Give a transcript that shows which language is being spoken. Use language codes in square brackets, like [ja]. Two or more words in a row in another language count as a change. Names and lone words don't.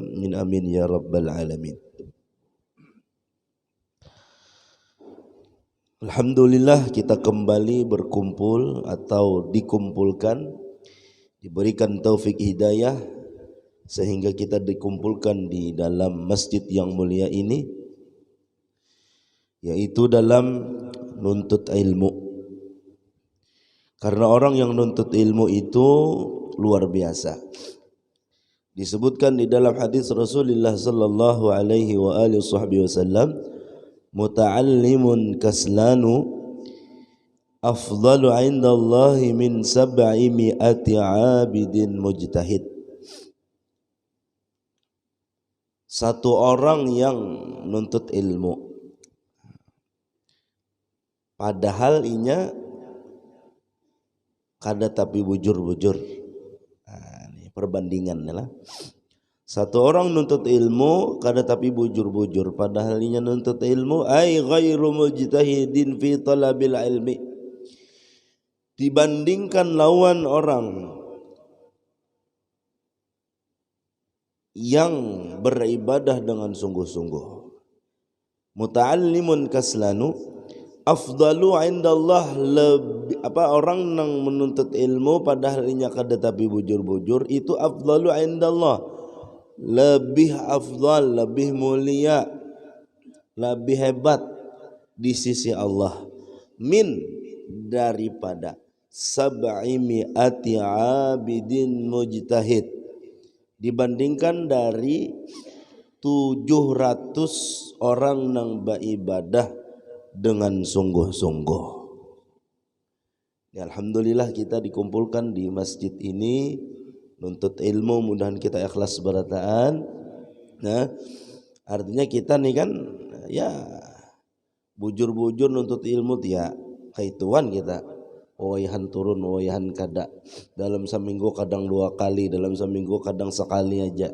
[id] Min [ar] آمين يا رب العالمين. [id] Alhamdulillah, kita kembali berkumpul atau dikumpulkan, diberikan taufik hidayah sehingga kita dikumpulkan di dalam masjid yang mulia ini, yaitu dalam nuntut ilmu. Karena orang yang nuntut ilmu itu luar biasa. Disebutkan di dalam hadis [ar] Rasulullah صلى الله عليه وعلى آله وسلم, متعلم كسلان أفضل عند الله من 700 عابد مجتهد. [bjn] Satu orang yang nuntut ilmu padahal inya kada tapi bujur-bujur. [id] Ini perbandingan lah. [bjn] Satu orang nuntut ilmu kada tapi bujur-bujur padahal inya nuntut ilmu, [ar] أي غير مجتهد في طلب العلم, [id] dibandingkan lawan orang yang beribadah dengan sungguh-sungguh. [ar] متعلم كسلان أفضل عند الله, [bjn] orang yang menuntut ilmu padahal inya kada tapi bujur-bujur, itu [ar] أفضل عند الله, [id] lebih afdal, lebih mulia lebih hebat di sisi Allah min daripada [ar] سبع مئة عابد مجتهد, [id] dibandingkan dari 700 orang yang beribadah dengan sungguh-sungguh. [bjn] Ya, alhamdulillah kita dikumpulkan di masjid ini nuntut ilmu, mudahan kita ikhlas berataan. Nah, artinya kita nih kan ya bujur-bujur nuntut ilmu ya kaituan kita. Wayahan turun, wayahan kada. Dalam seminggu kadang 2 kali, dalam seminggu kadang sekali aja.